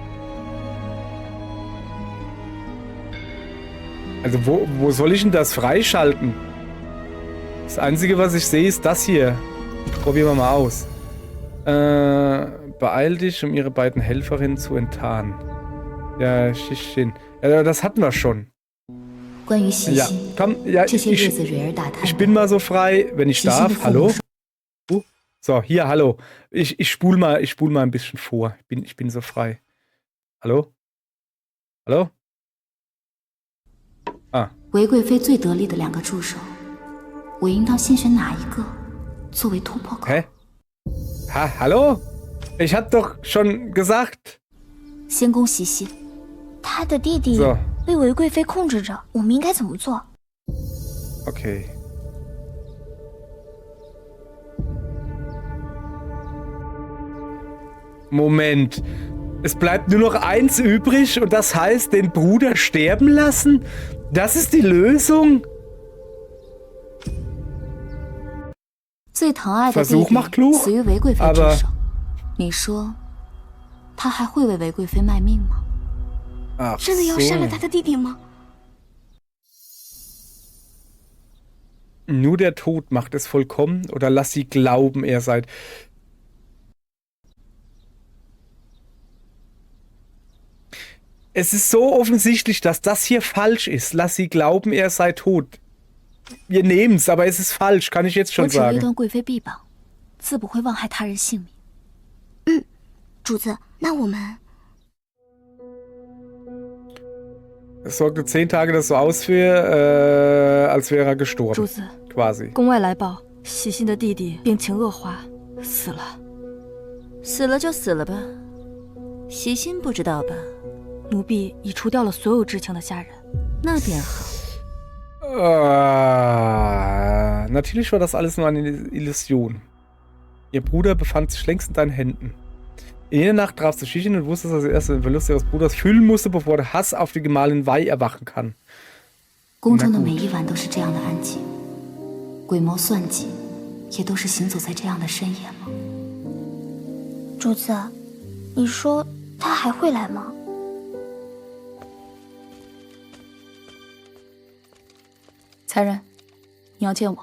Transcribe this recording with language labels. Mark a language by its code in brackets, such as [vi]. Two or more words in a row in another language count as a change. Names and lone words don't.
[de] Also wo soll ich denn das freischalten? Das Einzige, was ich sehe, ist das hier. Probieren wir mal aus. Beeil dich, um ihre beiden Helferinnen zu enttarnen. Ja, Shishin. Ja, das hatten wir schon. [zh] 关于喜 [de] Ja, [zh] 心， [de] komm, ja, [zh] 这些日子蕊儿打探 [de] ich bin mal so frei, wenn ich [zh] 喜心的 [de] darf. [zh] 父母 [de] Hallo? So, hier, hallo. Ich spul mal ein bisschen vor. Ich bin so frei. Hallo? Hallo? Ah. [zh] 韦贵妃最得力的两个助手，我应当先选哪一个作为突破口？ [de] Hä? Ha, hallo? Ich hab doch schon gesagt. [zh] 先攻西西，他的弟弟 [de] So, [zh] 被韦贵妃控制着，我们应该怎么做？ [de] okay. Moment. Es bleibt nur noch eins übrig und das heißt, den Bruder sterben lassen? Das ist die Lösung? [zh] 最疼爱的弟 [de] Versuch [zh] 弟 [de] macht klug, [zh] 死于韦贵妃之 [de] aber [zh] 手，你说他还会为韦贵妃卖命吗？ [de] Ach [zh] 真的要杀了 [de] so. [zh] 他的弟弟吗？ [de] Nur der Tod macht es vollkommen oder lass sie glauben, er sei... Es ist so offensichtlich, dass das hier falsch ist. Lass sie glauben, er sei tot. Wir nehmen's, aber es ist falsch, kann ich jetzt [zh] 我 [de] schon [zh] 只为 [de] sagen. [zh] 断贵妃臂膀，自不会妄害他人性命。主子，那我们 [de] Es sorgte 10 Tage das so aus für, als wäre er gestorben. [zh] 主子 [de] quasi. [zh] 宫外来报，喜信的弟弟病情恶化，死了。死了就死了吧，喜信不知道吧？奴婢已除掉了所有知情的下人。那便好。 [de] Natürlich war das alles nur eine Illusion. Ihr Bruder befand sich längst in deinen Händen. In jener Nacht trafst du Shichin und wusstest, dass er erst den Verlust ihres Bruders fühlen musste, bevor der Hass auf die Gemahlin Wei erwachen kann. [zh] 宫中的每一晚都是这样的安静，鬼谋算计，也都是行走在这样的深夜吗？主子，你说他还会来吗？才人，你要见我。